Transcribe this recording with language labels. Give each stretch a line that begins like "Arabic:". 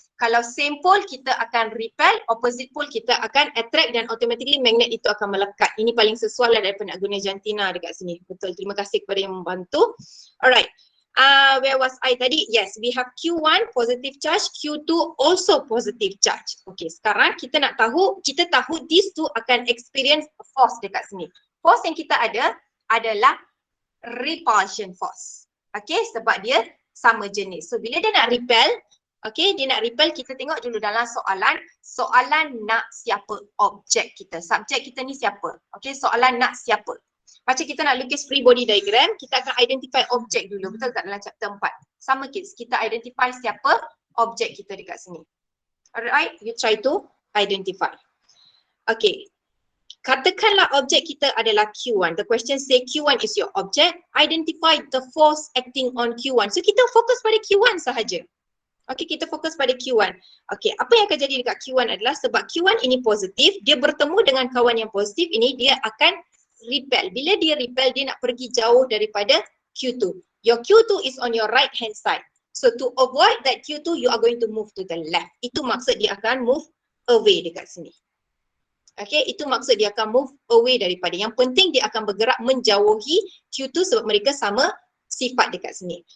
Malay: Kalau same pole, kita akan repel, opposite pole kita akan attract dan automatically magnet itu akan melekat. Ini paling sesuai lah daripada nak guna jantina dekat sini. Betul, terima kasih kepada yang membantu.
English: Alright, where was I
Malay: tadi?
English: Yes, we have Q1 positive charge, Q2 also positive charge.
Malay: Okay, sekarang kita tahu
English: these two
Malay: akan
English: experience force
Malay: dekat sini. Force yang kita ada adalah repulsion force. Okay, sebab dia sama jenis. So bila dia nak repel, okay, dia nak repel, kita tengok dulu dalam soalan nak siapa objek kita. Subjek kita ni siapa? Okay, soalan nak siapa? Macam kita nak lukis free body diagram, kita akan identify objek dulu. Betul tak dalam chapter 4? Sama kids, kita identify siapa objek kita dekat sini.
English: Alright, you try to identify. Okay.
Malay: Katakanlah objek kita adalah Q1.
English: The question say Q1 is your object. Identify the force acting on Q1.
Malay: So kita fokus pada Q1 sahaja. Okay, kita fokus pada Q1. Okay, apa yang akan jadi dekat Q1 adalah sebab Q1 ini positif, dia bertemu dengan kawan yang positif ini, dia akan repel. Bila dia repel, dia nak pergi jauh daripada Q2.
English: Your Q2 is on your right hand side. So to avoid that Q2, you are going to move to the left.
Malay: Itu maksud dia akan
English: move away
Malay: dekat sini. Okay, itu maksud dia akan move away daripada. Yang penting dia akan bergerak menjauhi Q2 sebab mereka sama sifat dekat sini.